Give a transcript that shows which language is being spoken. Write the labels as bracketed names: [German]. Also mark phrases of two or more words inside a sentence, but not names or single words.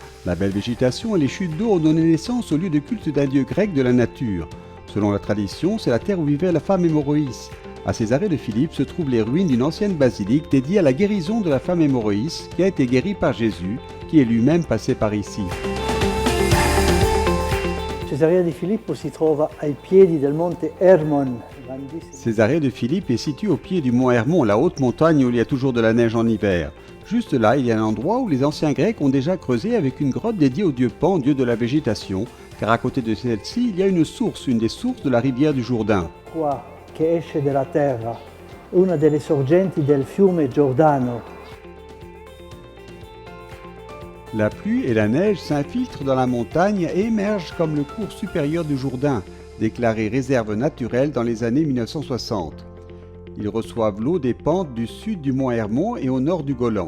[French] La belle végétation et les chutes d'eau ont donné naissance au lieu de culte d'un dieu grec de la nature. Selon la tradition, c'est la terre où vivait la femme hémorroïs. À Césarée de Philippe se trouvent les ruines d'une ancienne basilique dédiée à la guérison de la femme hémorroïs qui a été guérie par Jésus, qui est lui-même passé par ici. [Italian] Cesarea di Filippo si trova ai piedi del monte Hermon. [French] Césarée de Philippe est située au pied du mont Hermon, la haute montagne où il y a toujours de la neige en hiver. Juste là, il y a un endroit où les anciens Grecs ont déjà creusé avec une grotte dédiée au dieu Pan, dieu de la végétation, car à côté de celle-ci, il y a une des sources de la rivière du Jourdain. [Italian] Qua che esce della terra, una delle sorgenti del fiume Giordano. [French] La pluie et la neige s'infiltrent dans la montagne et émergent comme le cours supérieur du Jourdain, déclaré réserve naturelle dans les années 1960. Ils reçoivent l'eau des pentes du sud du mont Hermon et au nord du Golan.